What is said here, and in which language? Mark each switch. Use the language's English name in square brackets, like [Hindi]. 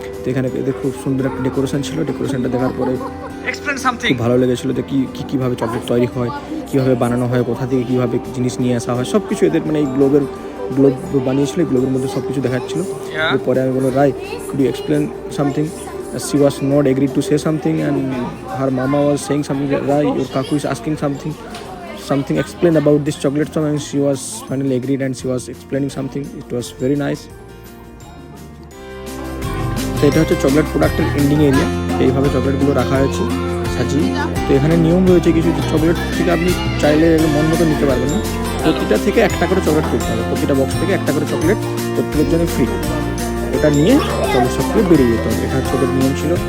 [Bangla] তো এখানে এদের খুব সুন্দর একটা ডেকোরেশন ছিল। ডেকোরেশনটা দেখার পরে খুব ভালো লেগেছিলো যে কীভাবে চকলেট তৈরি হয়, কীভাবে বানানো হয়, কোথা থেকে কীভাবে জিনিস নিয়ে আসা হয়, সব কিছু এদের মানে এই গ্লোব বানিয়েছিল। এই গ্লোবের মধ্যে সব কিছু দেখাচ্ছিলো। এরপরে আমি বললাম, রাই, [English] Could you explain something? She was not agreed to say something and her mama was saying something that, Rai, your kaku is asking something explain about this chocolate shop, and she was finally agreed and she was explaining something. It was very nice. [Bangla] তো এটা হচ্ছে chocolate প্রোডাক্টের ending area. এইভাবে চকলেটগুলো রাখা হয়েছে সাজিয়ে। তো এখানে নিয়ম রয়েছে কিছু, চকলেট থেকে আপনি চাইলে মন মতো নিতে পারবেন না, প্রতিটা থেকে একটা করে চকলেট করতে হবে। প্রতিটা বক্স থেকে একটা করে চকলেট প্রত্যেকের জন্য ফ্রি। ওটা নিয়ে চকলেট শপ থেকে বেরিয়ে যেতে হবে। এটা হচ্ছে ওদের নিয়ম ছিল।